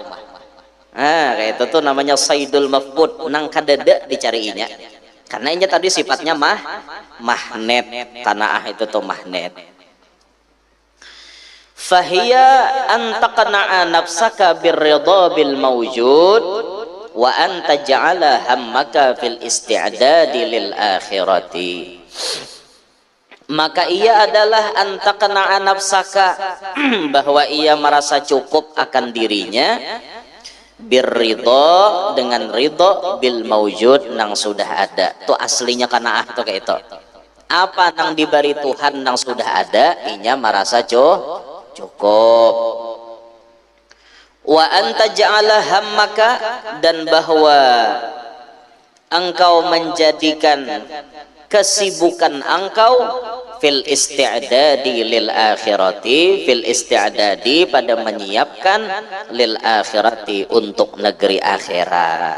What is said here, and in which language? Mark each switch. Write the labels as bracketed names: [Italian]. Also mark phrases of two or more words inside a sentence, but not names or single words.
[Banjar] Nah, kayak itu tuh namanya [Arabic] صيد المفقود, [Banjar] nang kadada dicariinya. Karena ini tadi sifatnya magnet, qanaah itu tuh magnet. [Arabic] فهي أن تقنع نفسك بالرضا بالموجود وأن تجعل همك في الاستعداد للآخرة. [Banjar] Maka ia adalah [Arabic] أن تقنع نفسك [Banjar] bahwa ia merasa cukup akan dirinya birridha dengan ridha [Arabic] بالموجود [Banjar] nang sudah ada. Tuh aslinya qanaah tuh kayak itu. Apa nang diberi Tuhan nang sudah ada, inya merasa cukup. [Arabic] وأن تجعل همك, [Banjar] dan bahwa engkau menjadikan kesibukan engkau [Arabic] في الاستعداد للآخرة, في الاستعداد [Banjar] pada menyiapkan [Arabic] للآخرة [Banjar] untuk negeri akhirat.